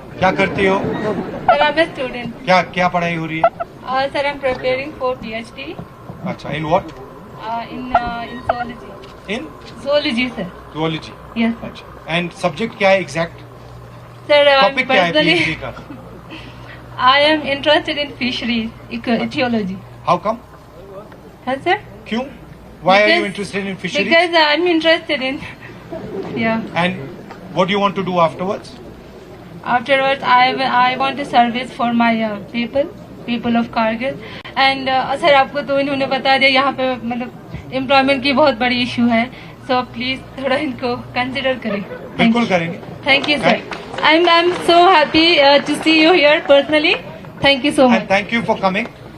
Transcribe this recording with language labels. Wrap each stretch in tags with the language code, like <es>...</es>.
<hi>क्या करती हो?</hi> <en>Sir I am student.</en> <hi>क्या पढ़ाई हो रही है?</hi> <en>Sir I am preparing for PhD। अच्छा, in what? in zoology. In Zoology, sir. zoology। Yes, sir.</en> <hi>अच्छा, एंड सब्जेक्ट क्या है एग्जैक्ट?</hi> <en>Sir,</en> <hi>टॉपिक क्या है</hi> <en>personally,</en> <hi>PhD का?</hi> <en>I am interested in fisheries, ecology. How come? Yes, sir. क्यों? Why are you Because- interested in fisheries? Because I'm interested in. Yeah. And what do you want to do afterwards? Afterwards, I want a service for my people of Kargil.</en> <hi>And sir आपको तो इन्होंने बता दिया यहाँ पे मतलब employment की बहुत बड़ी इशू है। सो प्लीज थोड़ा इनको कंसिडर करें। बिल्कुल करेंगे।</hi> <en>Thank you sir. I'm so happy to see you here personally. Thank you so much. And thank you for coming.</en>